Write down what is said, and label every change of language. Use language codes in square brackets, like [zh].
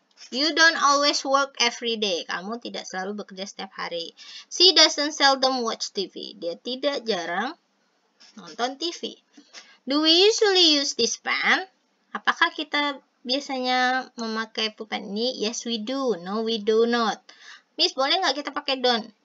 [en] You don't always work every day. [id] Kamu tidak selalu bekerja setiap hari. [en] She doesn't seldom watch TV. [id] Dia tidak jarang nonton TV. [en] Do we usually use this pen? [id] Apakah kita biasanya memakai pulpen ini? [en] Yes, we do. No, we do not. [id] Miss, boleh nggak kita pakai don't?